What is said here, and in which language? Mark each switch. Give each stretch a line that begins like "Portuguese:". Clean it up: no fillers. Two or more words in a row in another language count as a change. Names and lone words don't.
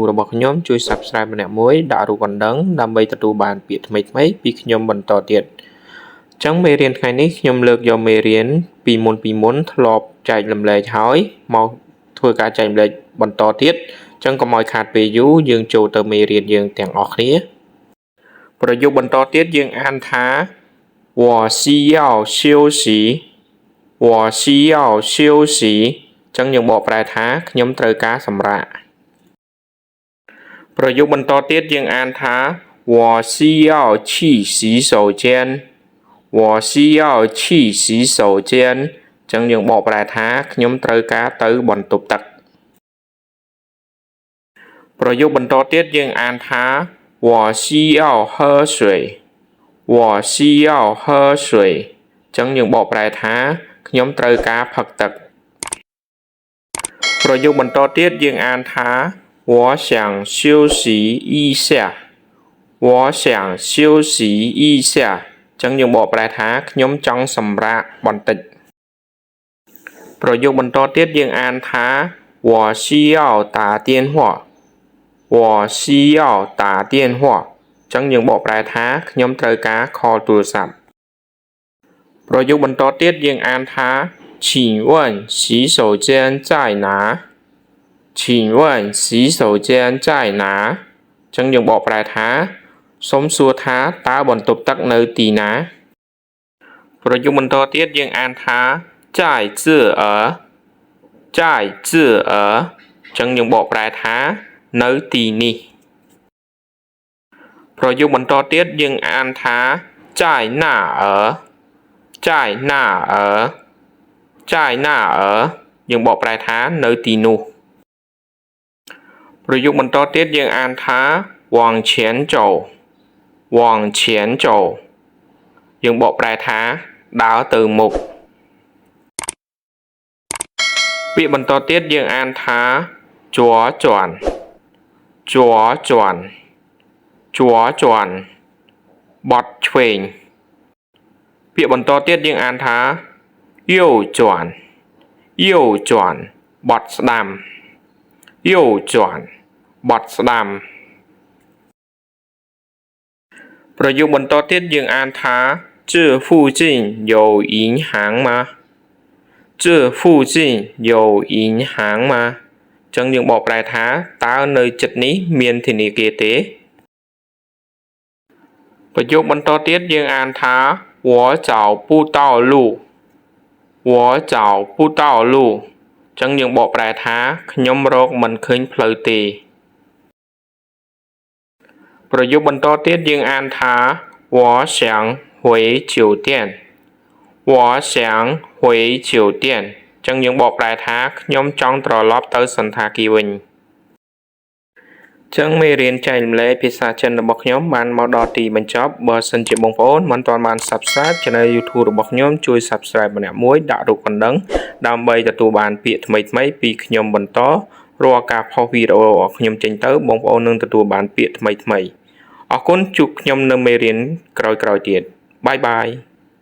Khmer: របស់ខ្ញុំជួយ Subscribe ម្នាក់មួយដាក់រូបកណ្ដឹងដើម្បីទទួលបានពាក្យថ្មីៗពីខ្ញុំបន្តទៀតអញ្ចឹងមេរៀនថ្ងៃនេះខ្ញុំលើកយកមេរៀនពីមុនធ្លាប់ចែករំលែកហើយមកធ្វើការចែករំលែកបន្តទៀតអញ្ចឹងកុំឲ្យខាតពេលយូរយើងចូលទៅមេរៀនយើងទាំងអស់គ្នាប្រយោគបន្តទៀតយើងអានថា
Chinese: 我需要休息我需要休息
Khmer: ចឹងយើងបកប្រែថាខ្ញុំត្រូវការសម្រាក ប្រយោគបន្តទៀតយើងអានថា
Chinese: 我需要去洗手间我需要去洗手间
Khmer: ចឹងយើងបកប្រែថាខ្ញុំត្រូវការទៅបន្ទប់ទឹក ប្រយោគបន្តទៀតយើងអានថា
Chinese: 我需要喝水我需要喝水
Khmer: ចឹងយើងបកប្រែថាខ្ញុំត្រូវការផឹកទឹកប្រយោគបន្តទៀតយើងអានថា我
Chinese: 想休息一下我想休息一下
Khmer: ចឹងយើងបកប្រែថាខ្ញុំចង់សម្រាកបន្តិចប្រយោគបន្តទៀតយើងអាន ថា
Chinese: 我需要打电话我需要打电话
Khmer: ចឹងយើងបកប្រែថាខ្ញុំត្រូវ ការ call ទូរស័ព្ទប្រយោគបន្តទៀតយើងអានថា
Chinese: 请问洗手间在哪请问洗手间在哪
Khmer: ចឹងយើងបកប្រែថាសូមសួរថាតើបន្ទប់ទឹកនៅទីណាប្រយោគបន្តទៀតយើងអានថា
Chinese: 在这儿在这儿
Khmer: ចឹងយើងបកប្រែថានៅទីនេះ ប្រយោគបន្តទៀតយើងអានថា
Chinese: 在那儿在那儿在那儿
Khmer: យើងបកប្រែថានៅទីនោះប្រយោគបន្តទៀតយើងអានថា
Chinese: 往前走往前走
Khmer: យើងបកប្រែថាដើរទៅមុខ ពាក្យបន្តទៀតយើងអានថា
Chinese: 左转左转左转
Khmer: បត់ឆ្វេងពាក្យបន្តទៀតយើងអានថា
Chinese: 右转右转
Khmer: បត់ស្ដាំ右转បត់ស្ដាំ ប្រយោគបន្តទៀតយើងអានថា
Chinese: 这附近有银行吗这附近有银行吗
Khmer: ចឹងយើងបកប្រែថាតើនៅជិតនេះមានធនាគារទេប្រយោគបន្តទៀតយើងអានថា
Chinese: 我找不到路我找不到路
Khmer: ចឹងយើងបកប្រែថាខ្ញុំរកមិនឃើញផ្លូវទេ ប្រយោគបន្តទៀតយើងអានថា
Chinese: 我想回酒店我想回酒店
Khmer: ចឹងយើងបកប្រែថាខ្ញុំ ចង់ត្រឡប់ទៅសន្តាគារវិញចឹងមេរៀនចែករំលែកភាសាចិនរបស់ខ្ញុំបានមកដល់ទីបញ្ចប់បើសិនជាបងប្អូនមិនទាន់បាន
English: Subscribe Channel
Khmer: YouTube របស់ខ្ញុំជួយ Subscribe ម្នាក់មួយដាក់រូបកណ្ដឹងដើម្បីទទួលបានពាក្យថ្មីៗពីខ្ញុំបន្តរាល់ការផុសវីដេអូរបស់ខ្ញុំចេញទៅបងប្អូននឹងទទួលបានពាក្យថ្មីៗអរគុណជួបខ្ញុំនៅមេរៀនក្រោយៗទៀតបាយបាយ